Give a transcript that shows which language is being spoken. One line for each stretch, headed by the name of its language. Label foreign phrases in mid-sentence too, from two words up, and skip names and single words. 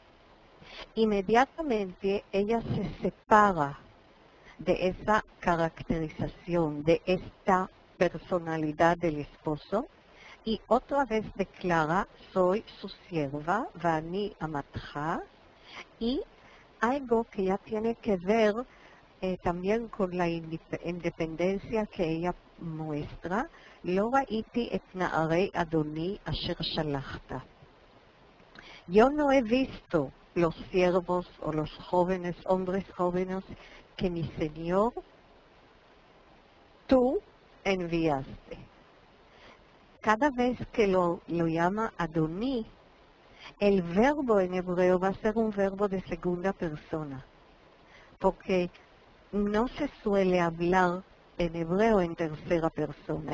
Spanish: Inmediatamente ella se separa de esa caracterización, de esta personalidad del esposo, y otra vez declara, soy su sierva,
Hebrew: ואני אמתך,
Spanish: y algo que ya tiene que ver también con la independencia que ella muestra,
Hebrew: לא ראיתי את נערי אדני אשר שלחת.
Spanish: Yo no he visto los siervos o los jóvenes, hombres jóvenes que mi Señor tú enviaste. Cada vez que lo llama Adoní, el verbo en hebreo va a ser un verbo de segunda persona, porque no se suele hablar en hebreo en tercera persona.